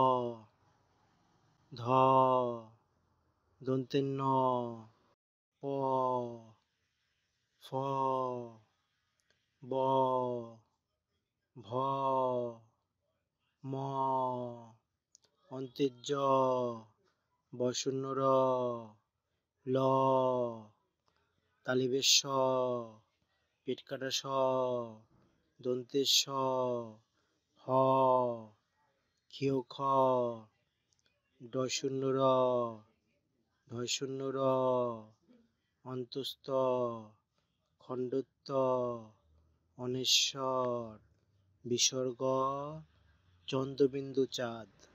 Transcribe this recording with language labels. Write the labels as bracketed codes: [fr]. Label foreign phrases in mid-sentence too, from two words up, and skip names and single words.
[bn] ধ, দন্তের ন, প, ফ, ব, ভ, ম, অন্তের জ, বর্শণ্য র, ল, তালিবের স, পেট কাটা স, দন্তের স, হ, ক্ষীয় খ, ডশূন্য র, ঢশূন্য র, অন্তস্থ, খণ্ডত্ব, অনেশ্বর, বিসর্গ, চন্দ্রবিন্দু চাঁদ।